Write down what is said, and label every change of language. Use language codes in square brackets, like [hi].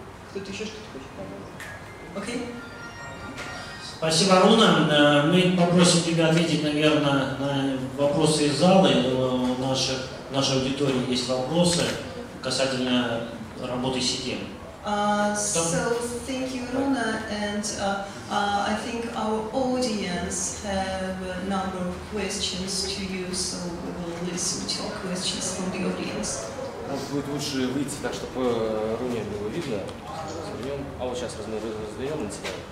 [ru] Кто-то еще что-то хочет? Окей? Спасибо, Руна. Мы попросим тебя ответить, наверное, на вопросы из зала. У нашей аудитории есть вопросы касательно работы сети. [en] So thank you, Runa, and I think our audience have a number of questions to you, so we will listen to questions from the audience. [ru] Будет лучше выйти так, чтобы Руне было видно. А вот сейчас развернем на тебя.